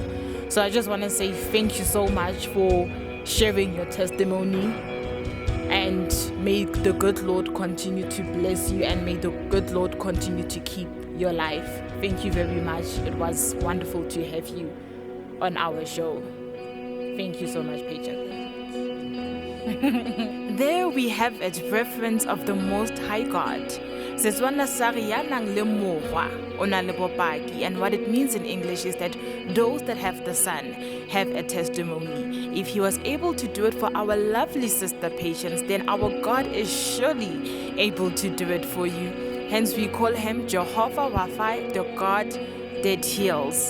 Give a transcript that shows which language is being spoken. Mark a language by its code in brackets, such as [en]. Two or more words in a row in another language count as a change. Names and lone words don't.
[en] So I just want to say thank you so much for sharing your testimony, and may the good Lord continue to bless you, and may the good Lord continue to keep your life. Thank you very much. It was wonderful to have you on our show. Thank you so much, Patience. There we have it, reference of the Most High God. [tn] Setswana sa re ya nang le mogwa o na le bopaki, [en] and what it means in English is that those that have the Son have a testimony. If he was able to do it for our lovely sister Patience, then our God is surely able to do it for you. Hence we call him Jehovah Rapha, the God that heals.